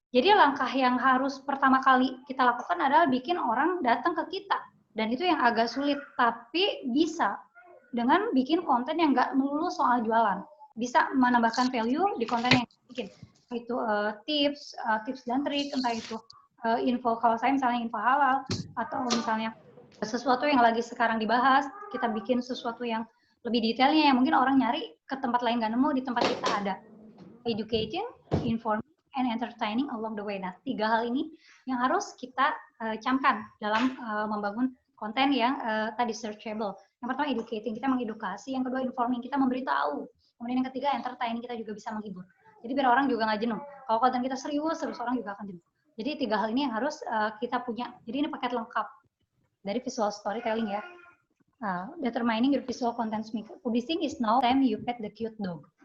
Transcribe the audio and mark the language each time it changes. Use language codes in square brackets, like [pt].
[id] Jadi langkah yang harus pertama kali kita lakukan adalah bikin orang datang ke kita, dan itu yang agak sulit, tapi bisa dengan bikin konten yang nggak melulu soal jualan, bisa menambahkan value di konten yang bikin, itu tips dan trik, entah itu info, kalau saya misalnya info halal, atau misalnya sesuatu yang lagi sekarang dibahas, kita bikin sesuatu yang lebih detailnya yang mungkin orang nyari ke tempat lain nggak nemu, di tempat kita ada. [en] Educating, informing, and entertaining along the way. [id] Nah, 3 hal ini yang harus kita camkan dalam membangun konten yang tadi searchable. Yang pertama educating, kita mengedukasi. Yang kedua informing, kita memberitahu. Kemudian yang ketiga entertaining, kita juga bisa menghibur. Jadi biar orang juga nggak jenuh. Kalau konten kita serius, orang juga akan jenuh. Jadi 3 hal ini yang harus kita punya. Jadi ini paket lengkap dari visual storytelling ya. [en] Determining your visual content maker. Publishing is now time you pet the cute dog.